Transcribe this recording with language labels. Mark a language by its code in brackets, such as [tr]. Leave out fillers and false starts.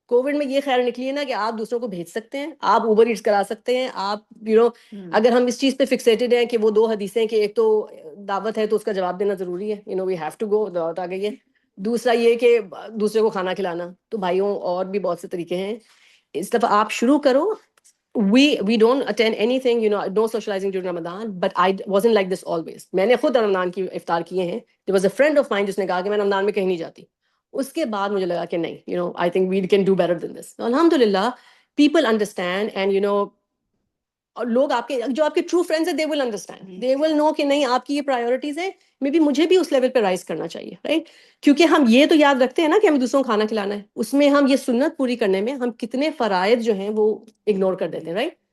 [ur] Covid میں یہ خیر نکلی ہے نا کہ آپ دوسروں کو بھیج سکتے ہیں، آپ اوبر ایٹس کرا سکتے ہیں، آپ اگر ہم اس چیز پہ فکسیٹڈ ہیں کہ وہ 2 حدیثیں کہ ایک تو دعوت ہے تو اس کا جواب دینا ضروری ہے، [en] we have to go, [ur] دعوت آ گئی ہے. دوسرا یہ کہ دوسرے کو کھانا کھلانا. تو بھائیوں اور بھی بہت سے طریقے ہیں. اس دفعہ آپ شروع کرو. [en] We don't attend anything, no socializing during Ramadan, but I wasn't like this always. [ur] میں نے خود رمضان کی افطار کیے ہیں. [en] There was a friend of mine [ur] جس نے کہا کہ میں رمضان میں کہیں نہیں جاتی. اس کے بعد مجھے لگا کہ نہیں، [en] I think we can do better than this. [ur] الحمدللہ people understand and اور لوگ آپ کے جو آپ کے ٹرو فرینڈز ہیں، [en] they will understand, they will know [ur] کہ نہیں آپ کی یہ پرائیورٹیز ہیں، مے بی مجھے بھی اس لیول پہ رائز کرنا چاہیے، رائٹ. کیونکہ ہم یہ تو یاد رکھتے ہیں نا کہ ہمیں دوسروں کو کھانا کھلانا ہے، اس میں ہم یہ سنت پوری کرنے میں ہم کتنے فرائض جو ہیں وہ اگنور کر دیتے ہیں، رائٹ.